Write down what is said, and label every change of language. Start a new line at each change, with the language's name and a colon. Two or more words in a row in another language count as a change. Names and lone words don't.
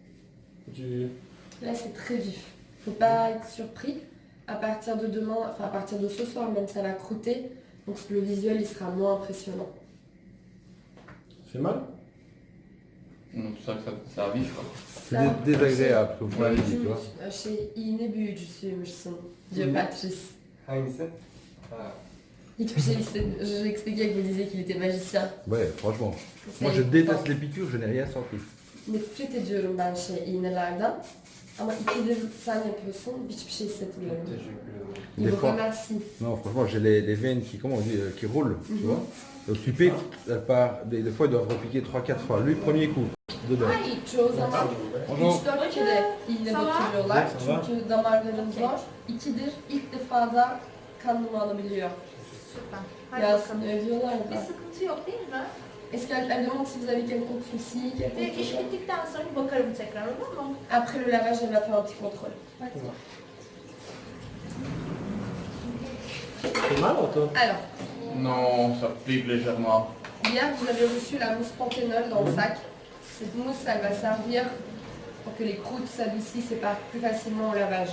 French: Là c'est très vif. Faut pas être surpris. À partir de demain, enfin à partir de ce soir même, ça va croûter. Donc le visuel il sera moins impressionnant. Ça fait mal? Non, tu sais que ça va vivre. C'est désagréable, comme vous l'avez dit, tu vois.
Turkish: Şey iğne büyücüsüymüşsün diyor Patrice. Hangisi? Hiçbir şey
French: je expliquais que vous disiez qu'il était magicien. Ouais, franchement. C'est Moi je important. déteste les piqûres, je n'ai rien senti.
Turkish: Nefret ediyorum ben iğnelerden. Ama ikidir sen yapıyorsun, hiçbir şey hissetmiyorum.
French: Il Des vous fois. remercie. Non, franchement, j'ai les veines qui, comment on dit, qui roulent, tu vois. Donc tu piques, elle part, des fois ils doivent repiquer 3-4 fois. Lui, premier coup, dedans.
Turkish: Hayır, çoğu zaman
French: Bonjour.
Turkish: 3-4 kere iğne batırıyorlar. Çünkü damarlarımız zor. İkidir, ilk defada kanımı alabiliyor. Süper. Hadi Ya bakalım. övüyorlar Bir da. sıkıntı yok değil mi?
French: Est-ce qu'elle demande si vous avez quelconque souci,
Turkish: İş
French: quelque chose?
Turkish: bittikten sonra bir bakarım tekrar, olur mu?
French: Après le lavage, elle va faire un petit contrôle. C'est mal, toi? Alors, Non, ça pique légèrement. hier, vous avez reçu la mousse Panthénol dans le sac. Cette mousse, elle va servir pour que les croûtes s'adoucissent et partent plus facilement au lavage.